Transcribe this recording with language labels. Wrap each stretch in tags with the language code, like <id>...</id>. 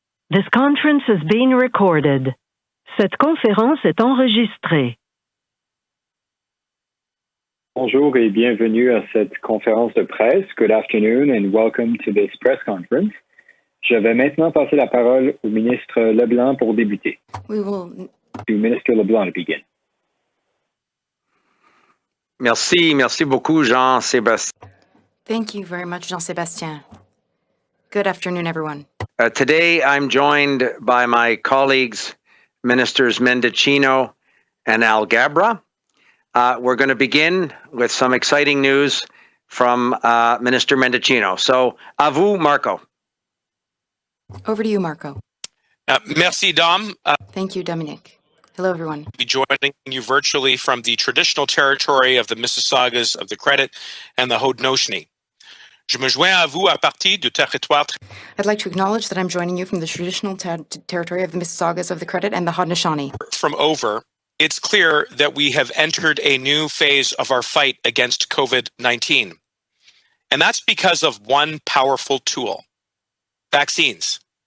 <en>This conference is being recorded.</en> <fr>Cette conférence est enregistrée. Bonjour et bienvenue à cette conférence de presse.</fr> <en>Good afternoon and welcome to this press conference.</en> <fr>Je vais maintenant passer la parole au ministre Leblanc pour débuter.</fr> <en>To Minister Leblanc to begin.</en> <fr>Merci beaucoup, Jean-Sébastien.</fr> <en>Thank you very much, Jean-Sébastien. Good afternoon, everyone. Today, I'm joined by my colleagues, Ministers Mendicino and Alghabra. We're going to begin with some exciting news from Minister Mendicino.</en> <fr>So, à vous, Marco.</fr> <en>Over to you, Marco.</en> <fr>Merci, Dom.</fr> <en>Thank you, Dominic. Hello, everyone. I'll be joining you virtually from the traditional territory of the Mississaugas of the Credit and the Haudenosaunee.</en> <fr>Je me joins à vous à partir du territoire.</fr> <en>I'd like to acknowledge that I'm joining you from the traditional territory of the Mississaugas of the Credit and the Haudenosaunee. From over, it's clear that we have entered a new phase of our fight against COVID-19. And that's because of one powerful tool: vaccines.</en>